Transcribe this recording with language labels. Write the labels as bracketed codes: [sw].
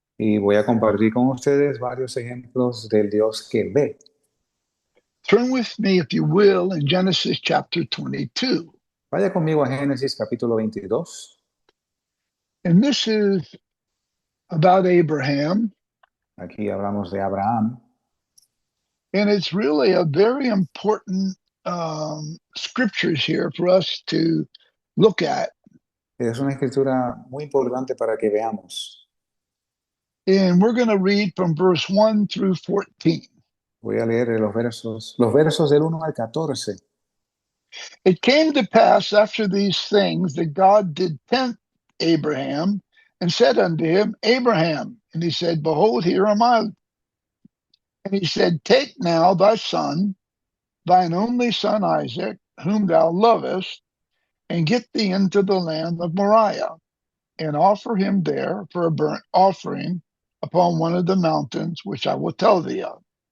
[es] Y voy a compartir con ustedes varios ejemplos del Dios que ve. [en] Turn with me, if you will, in Genesis chapter 22. [es] Vaya conmigo a Génesis capítulo 22. [en] And this is about Abraham. [es] Aquí hablamos de Abraham. [en] And it's really a very important scriptures here for us to look at. [es] Es una escritura muy importante para que veamos. [en] And we're going to read from verse 1 through 14. [es] Voy a leer los versos del 1 al 14. [en] It came to pass after these things that God did tempt Abraham and said unto him, Abraham. And he said, Behold, here am I. And he said, Take now thy son, thine only son Isaac, whom thou lovest, and get thee into the land of Moriah, and offer him there for a burnt offering upon one of the mountains which I will tell thee of.